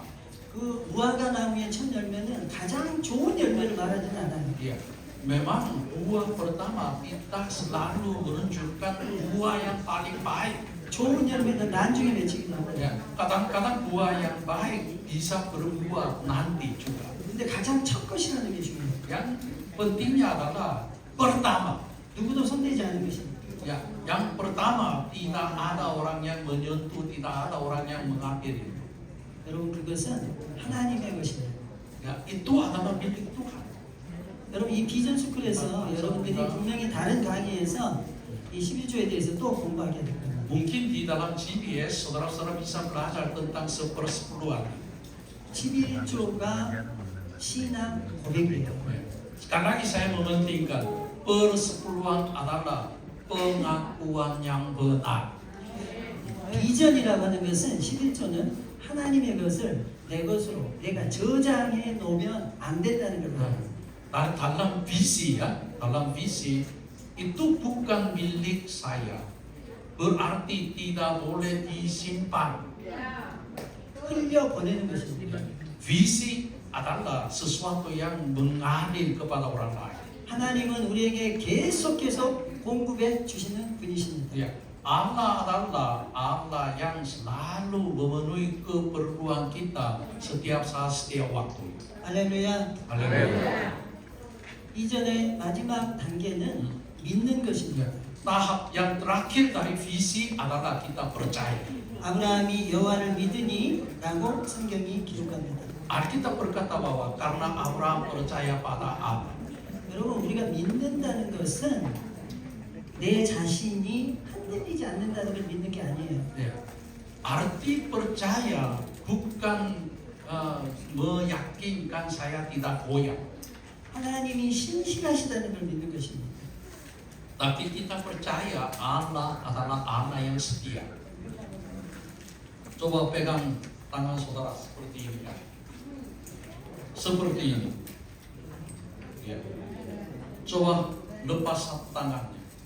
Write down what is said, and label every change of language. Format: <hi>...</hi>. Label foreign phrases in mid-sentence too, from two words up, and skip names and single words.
<ko>그 무화과 나무의 첫 열매는 가장 좋은 열매를 말하지는 않아요.</ko> <id>Ya, memang buah pertama tidak selalu menunjukkan buah yang paling baik.</id> <ko>좋은 열매는 나중에 맺히기도 합니다.</ko> <id>Ya, kadang-kadang buah yang baik bisa berbuah nanti juga.</id> <ko>근데 가장 첫 것이라는 게 중요해요.</ko> <id>Yang pentingnya adalah pertama.</id> <ko>누구도 손대지 않은 것입니다.</ko> <id>Ya, yang pertama tidak ada orang yang menyentuh, tidak ada orang yang mengambil.</id> <ko>여러분 그것은 하나님의 것입니다.</ko> <id>Ya, itu adalah milik Tuhan.</id> <ko>여러분 이 비전 스쿨에서 여러분들이 분명히 다른 강의에서 이 11조에 대해서 또 공부하게 될 겁니다.</ko> <id>Mungkin di dalam GPS saudara-saudara bisa belajar tentang sepersepuluhan.</id> <ko>11조가 신앙 고백이에요.</ko> <id>Sekali lagi saya mementingkan persepuluhan adalah pengakuan yang benar.</id> <ko>비전이라고 하는 것은 11조는 하나님의 것을 내 것으로 내가 저장해 놓으면 안 된다는 걸 말합니다.</ko> <id>Dalam visi ya, dalam visi itu bukan milik saya. Berarti tidak boleh disimpan.</id> <ko>흘려 보내는 것입니다.</ko> <id>Visi adalah sesuatu yang mengalir kepada orang lain.</id> <ko>하나님은 우리에게 계속해서 공급해 주시는 분이십니다.</ko> <id>Ya, Allah adalah Allah yang selalu memenuhi keperluan kita setiap saat, setiap waktu.</id> <ko>할렐루야.</ko> <id>Haleluya.</id> <ko>이전의 마지막 단계는 믿는 것입니다.</ko> <id>Tahap yang terakhir dari visi adalah kita percaya.</id> <ko>아브라함이 여호와를 믿으니라고 성경이 기록합니다.</ko> <id>Alkitab berkata bahwa karena Abraham percaya pada Allah.</id> <ko>여러분 우리가 믿는다는 것은 내 자신이 흔들리지 않는다는 걸 믿는 게 아니에요.</ko> <id>Ya. Arti percaya bukan meyakinkan saya tidak goyang.</id> <ko>하나님이 신실하시다는 걸 믿는 것입니다.</ko> <id>Tapi kita percaya Allah adalah Allah yang setia. Coba pegang tangan saudara seperti ini kan. Seperti ini. Ya. Coba lepas satu tangannya.</id>